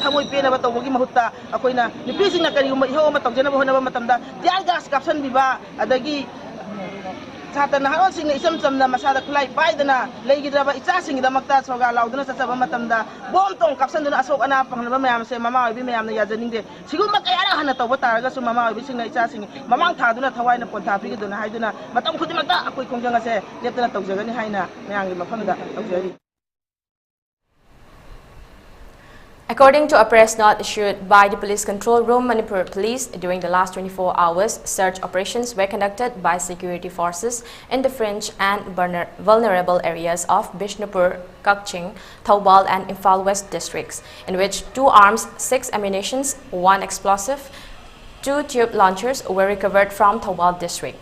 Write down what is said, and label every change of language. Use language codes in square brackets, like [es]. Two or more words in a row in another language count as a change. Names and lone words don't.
[mni] ꯊꯃꯣꯏ ꯄꯦꯟꯅꯕ ꯇꯧꯕꯒꯤ ꯃꯍꯨꯠꯇ ꯑꯩꯈꯣꯏꯅ ꯅꯨꯄꯤꯁꯤꯡꯅ ꯀꯔꯤꯒꯨꯝꯕ ꯏꯍꯧ ꯑꯃ ꯇꯧꯖꯅꯕ ꯍꯣꯠꯅꯕ ꯃꯇꯝꯗ [en] tear gas [mni] ꯀꯥꯞꯁꯟꯕꯤꯕ ꯑꯗꯒꯤ ꯁꯥꯇ꯭ꯔ ꯅꯍꯥꯔꯣꯜꯁꯤꯡꯅ ꯏꯆꯝ ꯆꯝꯅ ꯃꯁꯥꯗ ꯈꯨꯠꯂꯥꯏ ꯄꯥꯏꯗꯅ ꯂꯩꯈꯤꯗ꯭ꯔꯕ ꯏꯆꯥꯁꯤꯡꯒꯤꯗꯃꯛꯇ ꯁꯣꯒꯥ ꯂꯥꯎꯗꯨꯅ ꯆꯠꯆꯕ ꯃꯇꯝꯗ ꯕꯣꯝ ꯇꯣꯡ ꯀꯥꯞꯁꯟꯗꯨꯅ ꯑꯁꯣꯛ ꯑꯅꯥ ꯐꯪꯂꯕ ꯃꯌꯥꯝꯁꯦ ꯃꯃꯥ ꯑꯣꯏꯕꯤ ꯃꯌꯥꯝꯅ ꯌꯥꯖꯅꯤꯡꯗꯦ ꯁꯤꯒꯨꯝꯕ ꯀꯌꯥꯔꯛ ꯍꯟꯅ ꯇꯧꯕ ꯇꯥꯔꯒꯁꯨ ꯃꯃꯥ ꯑꯣꯏꯕꯤꯁꯤꯡꯅ ꯏꯆꯥꯁꯤꯡ ꯃꯃꯥꯡ ꯊꯥꯗꯨꯅ ꯊꯋꯥꯏꯅ ꯄꯣꯟꯊꯥ ꯄꯤꯒꯗꯨꯅ ꯍꯥꯏꯗꯨꯅ ꯃꯇꯝ ꯈꯨꯗꯤꯡꯃꯛꯇ ꯑꯩꯈꯣꯏ ꯈꯣꯡꯖꯪ ꯑꯁꯦ ꯂꯦꯞꯇꯅ ꯇꯧꯖꯒꯅꯤ ꯍꯥꯏꯅ ꯃꯌꯥꯝꯒꯤ ꯃꯐꯝꯗ ꯇꯧꯖꯔꯤ. [en] According to a press note issued by the Police Control Room, Manipur Police, during the last 24 hours, search operations were conducted by security forces in the fringe and vulnerable areas of Bishnupur, Kakching, Thoubal and Imphal West districts, in which 2 arms, 6 ammunitions, 1 explosive, 2 tube launchers were recovered from Thoubal district.